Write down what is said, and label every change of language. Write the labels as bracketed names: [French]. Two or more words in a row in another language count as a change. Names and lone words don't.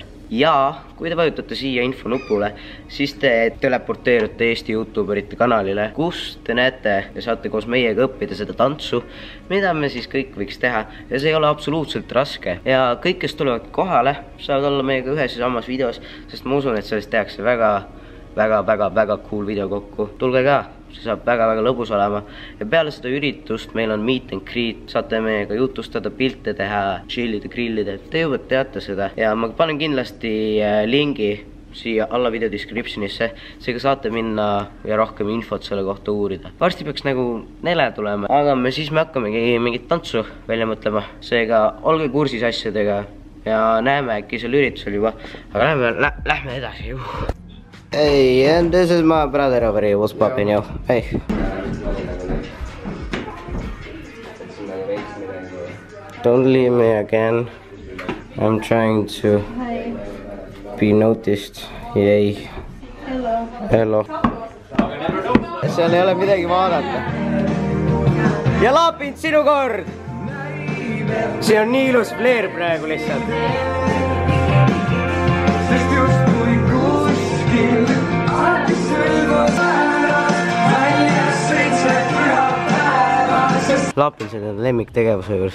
[Estonian] Ja kui te vajutate siia infonupule, siis te teleporteerute Eesti YouTuberite kanalile, kus te näete ja saate koos meiega õppida seda tantsu, mida me siis kõik võiks teha. Ja see ei ole absoluutselt raske. Ja kõik, kes tulevad kohale, saavad olla meiega ühes ja samas videos, sest ma usun, et sellest tehakse väga cool video kokku. Tulge ka, see saab väga lõbus olema. Ja peale seda üritust meil on [English] meet and greet, [Estonian] saate meiega jutustada, pilte teha, chillida, grillida. Te juba teate seda. Ja ma panen kindlasti lingi siia alla video descriptionisse, seega saate minna ja rohkem infot selle kohta uurida. Varsti peaks nagu nele tulema, aga me hakkamegi mingit tantsu välja mõtlema. Seega olge kursis asjadega ja näeme äkki seal üritusel juba. Aga lähme edasi. [English] Hey, and this is my brother over here. What's poppin', yo? Hey. Don't leave me again. I'm trying to be noticed. Yay. Hello. [Estonian] Seal ei ole midagi vaadata. Ja Lapind, sinu kord! See on nii ilus fleer praegu lihtsalt. Lapind, see on lemmiktegevuse juures.